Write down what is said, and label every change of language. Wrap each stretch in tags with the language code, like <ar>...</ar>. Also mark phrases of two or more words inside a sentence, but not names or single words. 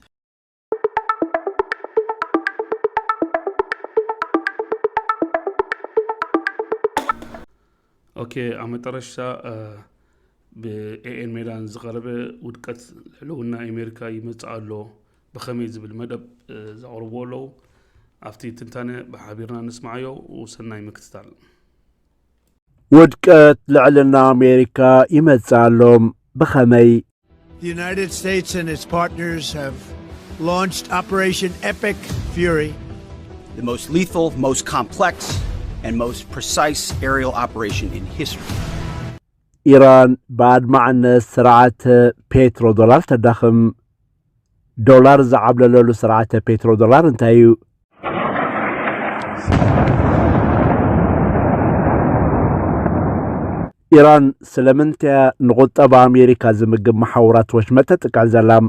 <ti>ኦኬ ኣብ መጨረሻ ብኤኤን ሜዳን ዝቐረበ ውድቀት ልዕልና ኣሜሪካ ይመጽእ ኣሎ ብኸመይ ዝብል መደብ ዘቕርቡ ኣለዉ። ኣብቲ ትንታነ ብሓቢርና ንስማዓዮ ወሰናይ ምክትታል። ውድቀት ልዕልና ኣሜሪካ ይመጽእ ኣሎም ብኸመይ</ti> <en>The United States and its partners have launched Operation Epic Fury, the most lethal, most complex, and most precise aerial operation in history.</en> <ti>ኢራን ብኣድማዕነት ስርዓተ ፔትሮ ዶላር ተዳኽም። ዶላር ዝዓብለለሉ ስርዓተ ፔትሮ ዶላር እንታይ እዩ? ኢራን ስለምንታይ ንቁጠባ ኣሜሪካ ዝምግብ መሓውራት ወሽመጥ ተጥቃዕ ዘላ?</ti>